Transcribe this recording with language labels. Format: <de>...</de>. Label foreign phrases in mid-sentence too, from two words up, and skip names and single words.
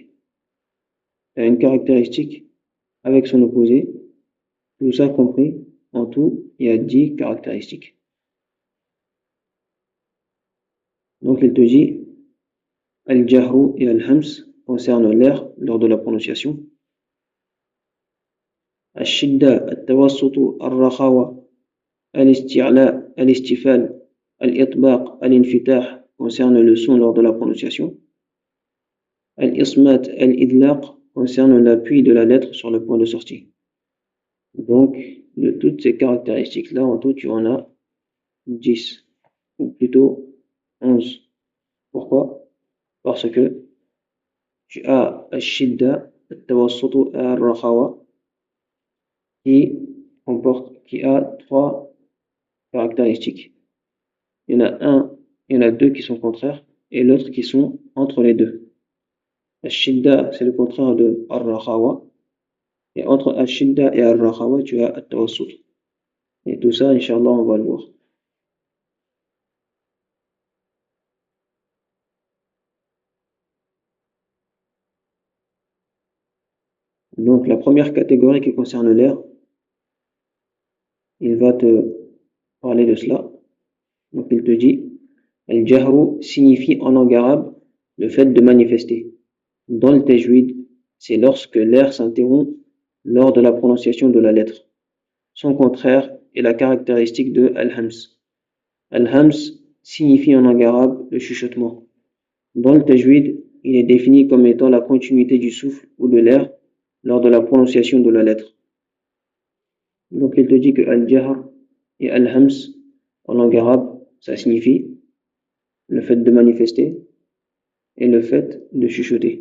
<fr>Il y a une caractéristique avec son opposé, tout ça compris, en tout, il y a 10 caractéristiques. Donc, il te dit, al-jahru et al-hams concernent l'air lors de la prononciation.</fr> <ar>الشدة، التوسط، الرخاوة، الاستعلاء، الاستفال، الإطباق، الانفتاح</ar> <fr>concerne le son lors de la prononciation.</fr> <ar>الإصمات، الإذلاق</ar> <fr>concerne l'appui de la lettre sur le point de sortie. Donc, de toutes ces caractéristiques-là, en tout, tu en as 10, ou plutôt 11. Pourquoi? Parce que tu as</fr> <ar>الشدة، التوسط، الرخاوة</ar> <fr>qui a trois caractéristiques. Il y en a deux qui sont contraires et l'autre qui sont entre les deux. Al-shidda, c'est le contraire de al-rakhawa. Et entre al-shidda et al-rakhawa, tu as al-tawassut. Et tout ça,</fr> <ar>إن شاء الله,</ar> <fr>on va le voir. Donc, la première catégorie qui concerne l'air, il va te parler de cela. Donc, il te dit, al-jahru signifie en langue arabe le fait de manifester. Dans le tajwid, c'est lorsque l'air s'interrompt lors de la prononciation de la lettre. Son contraire est la caractéristique de al-hams. Al-hams signifie en langue arabe le chuchotement. Dans le tajwid, il est défini comme étant la continuité du souffle ou de l'air lors de la prononciation de la lettre. Donc il te dit que al-jahr et al-hams en langue arabe, ça signifie le fait de manifester et le fait de chuchoter.</fr>